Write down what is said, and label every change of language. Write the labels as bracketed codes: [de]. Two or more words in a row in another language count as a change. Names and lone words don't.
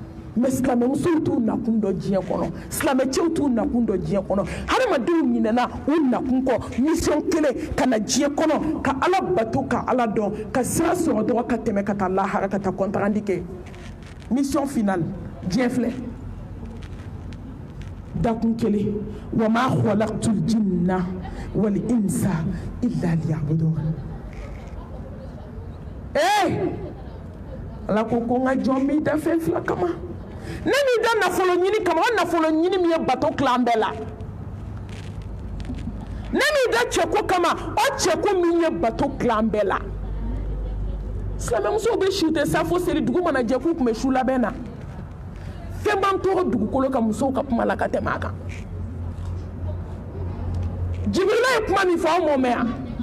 [bm] mais silamɛ musow t'u nakun dɔ diɲɛ kɔnɔ silamɛ cɛw t'u nakun dɔ diɲɛ kɔnɔ hadamadenw ɲinɛna u nakun kɔ mission kelen ka na diɲɛ kɔnɔ ka ala bato ka ala dɔn ka sira sɔrɔ dɔrɔn ka tɛmɛ ka taa lahara ka taa kɔntarandi kɛ [fr] mission finale [bm] diɲɛ filɛ dakun kelen [ar] وما خلقت الجن والإنس إلا ليعبدون [bm] ala ko ko nga jɔn mi da fɛn fila kama ne mi da nafolo ɲini kama o nafolo ɲini mi ye bato kilan bɛɛ la ne mi da cɛko kama o cɛko min ye bato kilan bɛɛ la silamɛmusow bɛ si tɛ safo seli dugu mana jɛ k'u tun bɛ su labɛn na fɛn b'an tɔɔrɔ dugukolo ka musow ka kuma la ka tɛmɛ a kan jibirila ye kuma min fɔ aw m'o mɛn yan